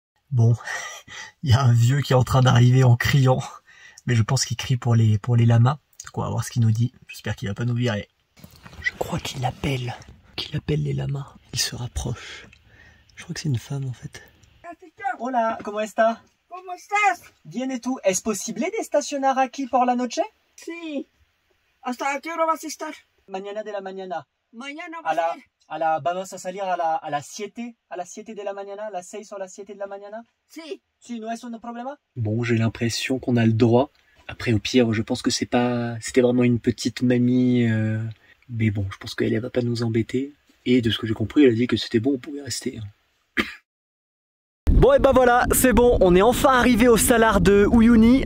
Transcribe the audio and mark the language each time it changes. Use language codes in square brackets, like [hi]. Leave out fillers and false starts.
[fr] Bon, il y a un vieux qui est en train d'arriver en criant. Mais je pense qu'il crie pour les lamas. Donc on va voir ce qu'il nous dit. J'espère qu'il va pas nous virer. Je crois qu'il appelle les lamas. Il se rapproche. Je crois que c'est une femme en fait. [es] Hola, ¿cómo está? ¿Cómo estás? Bien et tú. ¿Es posible de estacionar aquí por la noche? Sí. ¿Hasta qué hora vas a estar? Mañana de la mañana. Mañana vas a ir. Vamos a salir a las 7 de la mañana, a las 6 o a las 7 de la mañana. Sí. Si, no es un problema. [fr] Bon, j'ai l'impression qu'on a le droit. Après, au pire, je pense que c'était vraiment une petite mamie. Mais bon, je pense qu'elle va pas nous embêter. Et de ce que j'ai compris, elle a dit que c'était bon, on pouvait rester. Bon, et voilà, c'est bon, on est enfin arrivé au salar de Uyuni.